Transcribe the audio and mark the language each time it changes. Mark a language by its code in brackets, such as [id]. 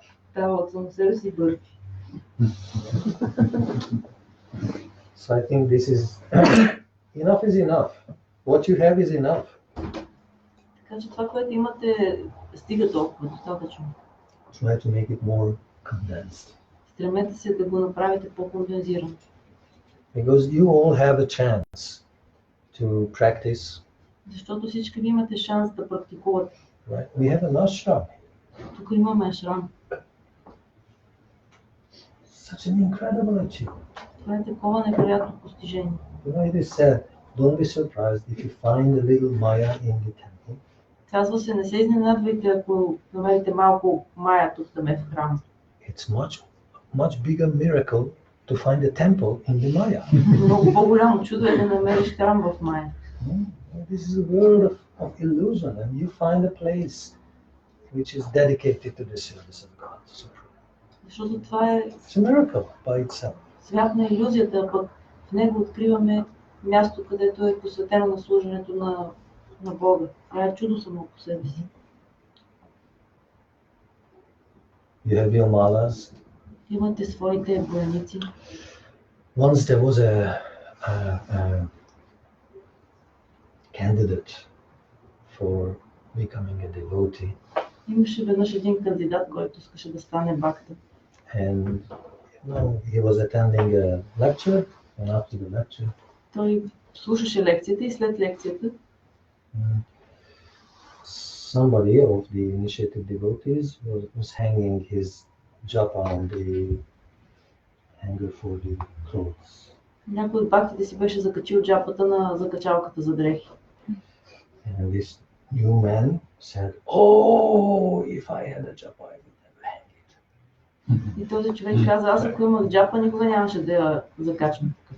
[bg] Става от само себе си бърки. [en] So I think this is enough is enough. What you have is enough. [bg] Така че това, което имате, стига толкова, достатъчно. [en] Try to make it more condensed. [bg] Стремете се да го направите по-кондензирано. [en] Because you all have a chance to practice. [bg] Защото всички ви имате шанс да практикувате. [en] Right? We have an ashram. [bg] Тук имаме ашрам. [en] Such an incredible achievement. [bg] Това е такова невероятно постижение. [en] You know, it is said, don't be surprised if you find a little Maya in the temple. [bg] Казва се, не се изненадвайте, ако намерите малко Мая тук там в храма. [en] It's much bigger miracle to find a temple in the Maya. [bg] Много по-голямо чудо е да намериш храм в Мая. [en] This is a world of illusion, and you find a place which is dedicated to the service of God. [bg] Защото това е [en] It's a miracle by itself. [bg] свят на иллюзията, а пък в него откриваме място, където е посветено на служенето на Бога. Това е чудо само по себе си. [en] You have your malas. [bg] Имате своите бойници. [en] Once there was a candidate for becoming a devotee. [bg] Имаше веднъж един кандидат, който искаше да стане бакта. [en] And he was attending a lecture, and after the lecture, [bg] Той слушаше лекцията и след лекцията [en] somebody of the initiated devotees was hanging his japa on the hanger for the clothes. [bg] някой от бактите си беше закачил джапата на закачалката за дрехи. [en] And this new man said, "Oh, if I had a japa, I would never hang it." [bg] И този човек каза, аз ако имах джапа, никога нямаше да я закачам.